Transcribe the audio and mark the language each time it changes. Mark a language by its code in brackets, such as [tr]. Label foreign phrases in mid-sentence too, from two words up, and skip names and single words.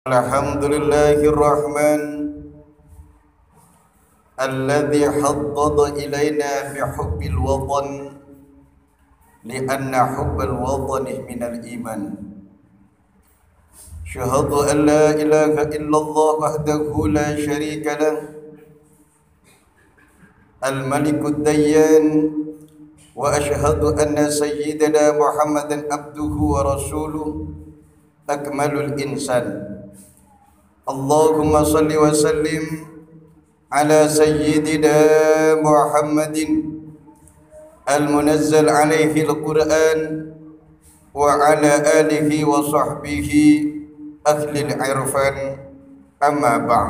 [ar] الحمد لله الرحمن الذي حدد إلينا بحب الوطن لأن حب الوطن من الإيمان. أشهد أن لا إله إلا الله وحده لا شريك له الملك الديان وأشهد أن سيدنا محمدا عبده ورسوله أكمل الإنسان. اللهم صل وسلم على سيدنا محمد المنزل عليه القرآن وعلى آله وصحبه أهل العرفان أما بعد.